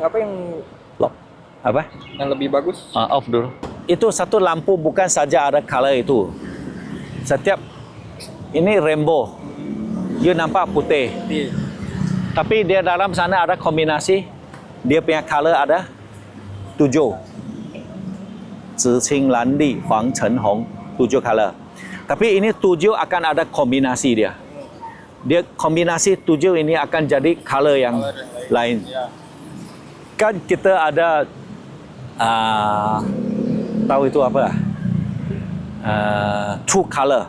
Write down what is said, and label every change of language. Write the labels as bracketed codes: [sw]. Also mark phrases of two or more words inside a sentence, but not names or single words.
[ms] Apa? yang lebih bagus. Off dulu. Itu satu lampu bukan saja ada color itu. Setiap ini rainbow. You nampak putih. Tapi dia dalam sana ada kombinasi. Dia punya color ada 7. [zh] 紫青蓝绿黄橙红 7 color. [ms] Tapi ini 7 akan ada kombinasi dia. Dia kombinasi 7 ini akan jadi color yang lain. Kan kita ada tahu itu apa? [en] True color.